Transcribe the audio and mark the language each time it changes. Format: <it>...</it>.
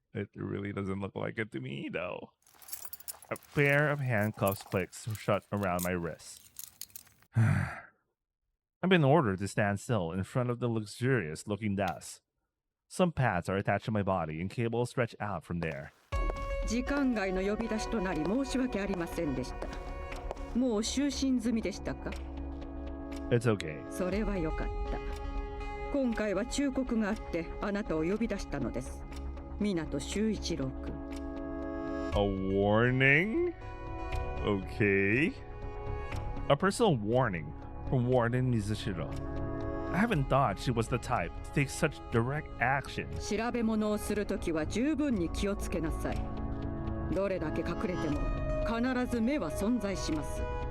<en>It really doesn't look like it to me, though. A pair of handcuffs clicks shut around my wrists. I've been ordered to stand still in front of the luxurious-looking desk. Some pads are attached to my body and cables stretch out from there.</en> <ja>時間外の呼び出しとなり申し訳ありませんでした。もう就寝済みでしたか？</ja> <en>It's okay.</en> <ja>それはよかった。今回は忠告があってあなたを呼び出したのです。湊修一郎君。</ja> <en>A warning? Okay. A personal warning from Warden Mizushiro. I haven't thought she was the type to take such direct action.</en> <ja>調べ物をするときは十分に気をつけなさい。どれだけ隠れても必ず目は存在します。</ja>